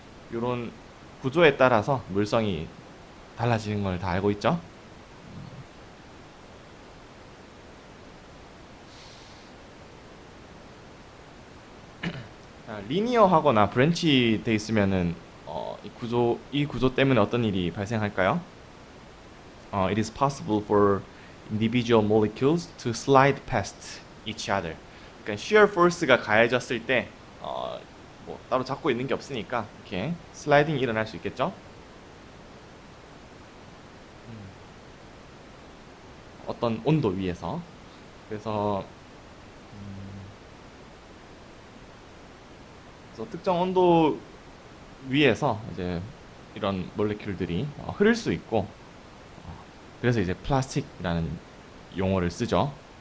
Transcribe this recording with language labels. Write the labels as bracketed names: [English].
[Korean] 이런 구조에 따라서 물성이 달라지는 걸 다 알고 있죠. 리니어하거나 브랜치 돼 있으면은 이 구조 때문에 어떤 일이 발생할까요? [English] It is possible for individual molecules to slide past each other. [Korean] 그러니까 shear force가 가해졌을 때 뭐 따로 잡고 있는 게 없으니까 이렇게 슬라이딩이 일어날 수 있겠죠? 어떤 온도 위에서. 그래서, 그래서 특정 온도 위에서 이제 이런 몰레큘들이 흐를 수 있고 그래서 이제 플라스틱이라는 용어를 쓰죠.